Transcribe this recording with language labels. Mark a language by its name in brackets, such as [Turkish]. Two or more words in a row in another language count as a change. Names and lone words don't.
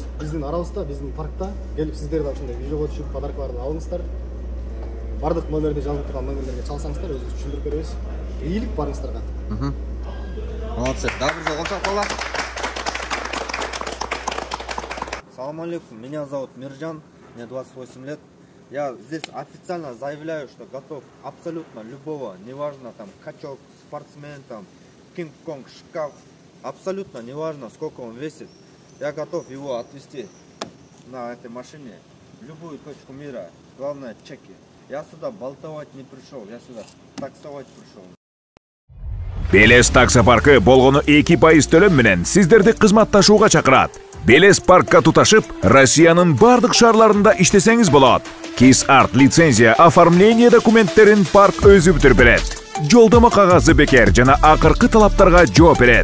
[Kyrgyz] Биздин арабызда, биздин паркта келип сиздер да ушундай видеого түшүп подаркаларды алыңыздар. Бардык номерде жазылып турган номерлерге чалсаңыздар, өзүбүз түшүндүрүп беребиз. Ийгилик барыңыздарга. [Russian] Молодцы. [Kyrgyz] Дагы бир жолго чалып кала. [Arabic] سلام عليكم. [Russian] Меня зовут Миржан, мне 28 лет. Я здесь официально заявляю, что готов абсолютно любого, неважно там качок, спортсмен, там кинг-конг, шкаф, абсолютно неважно сколько он весит, я готов его отвезти на этой машине в любую точку мира, главное чеки. Я сюда болтовать не пришел, я сюда таксовать пришел. [Kyrgyz] Белес таксопаркы болгону 2% төлөм менен сиздерди кызматташууга чакырат. Белес паркка туташып, Россиянын бардык шаарларында иштесеңиз болот. KissArt лицензия оформление документтерин парк өзү бүтүрүп берет. Жолдомо кагазы бекер жана акыркы талаптарга жооп берет.